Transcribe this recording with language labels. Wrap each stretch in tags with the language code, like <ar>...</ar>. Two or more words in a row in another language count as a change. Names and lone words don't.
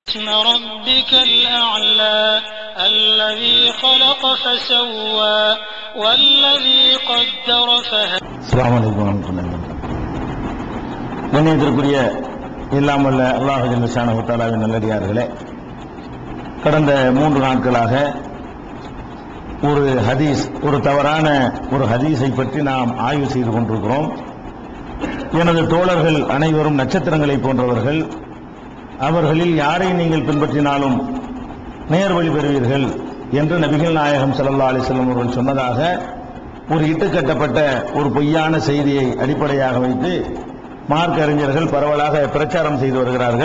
<ar>اسم ربك الأعلى الذي خلق فسوى والذي قدر فهدى. السلام عليكم ورحمة الله وبركاته.</ar> <ta>கண்ணியத்திற்குரிய இல்லாமல்ல</ta> <ar>الله جل شأنه</ar> <ta>தஆலாவின் நல்லடியார்களே, கடந்த 3 நாட்களாக ஒரு தவறான ஒரு ஹதீஸை பற்றி நாம் ஆய்வு செய்து கொண்டிருக்கிறோம். எனது தோழர்கள் அனைவரும் நட்சத்திரங்களை போன்றவர்கள், அவர்களில் யாரை நீங்கள் பின்பற்றினாலும் நேர்வழி பெறுவீர்கள் என்று நபிகள் நாயகம்</ta> <ar>صلى الله عليه وسلم</ar> <ta>அவர்கள் சொன்னதாக ஒரு இட்டுக்கட்டப்பட்ட ஒரு பொய்யான செய்தியை அடிப்படையாக வைத்து மார்க்க அறிஞர்கள் பரவலாக பிரச்சாரம் செய்து வருகிறார்கள்.</ta>